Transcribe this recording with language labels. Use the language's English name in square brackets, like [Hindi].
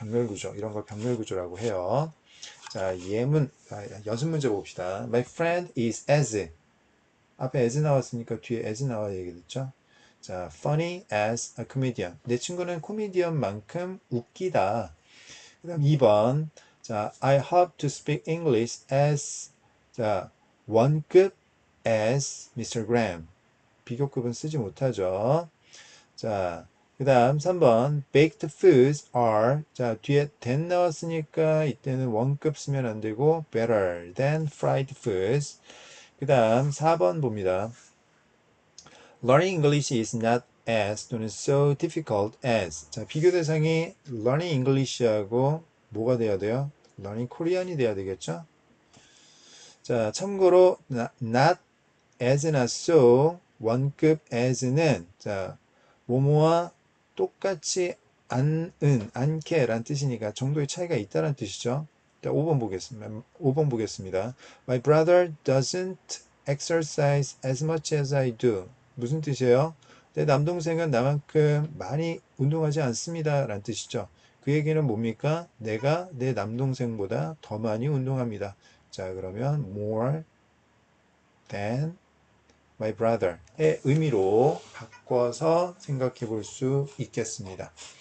[Korean] 병렬구조, 이런 걸 병렬구조라고 해요. 자, 연습 문제 봅시다. [English] My friend is as. [Korean] 앞에 as 나왔으니까 뒤에 as 나와야 되겠죠? [English] 자, funny as a comedian. [Korean] 내 친구는 코미디언만큼 웃기다. 그 다음 2번. [English] 자, I hope to speak English as, 자, [Korean] 원급 [English] as Mr. [Korean] Graham. 비교급은 쓰지 못하죠. 자, 그 다음 3번. [English] Baked foods are, [Korean] 자, 뒤에 than 나왔으니까 이때는 원급 쓰면 안 되고 [English] better than fried foods. [Korean] 그 다음 4번 봅니다. [English] Learning English is not as [Korean] 또는 [English] so difficult as. [Korean] 자, 비교 대상이 Learning English하고 뭐가 돼야 돼요? [English] Learning Korean [Korean] 이 돼야 되겠죠? 자, 참고로 not as나 so 원급 as는 자, 뭐뭐와 똑같이 않게 라는 뜻이니까 정도의 차이가 있다는 뜻이죠. 자, 5번 보겠습니다. 5번 보겠습니다. [English] My brother doesn't exercise as much as I do. [Korean] 무슨 뜻이에요? 내 남동생은 나만큼 많이 운동하지 않습니다. 라는 뜻이죠. 그 얘기는 뭡니까? 내가 내 남동생보다 더 많이 운동합니다. 자, 그러면 [English] more than my brother [Korean] 의 의미로 바꿔서 생각해 볼 수 있겠습니다.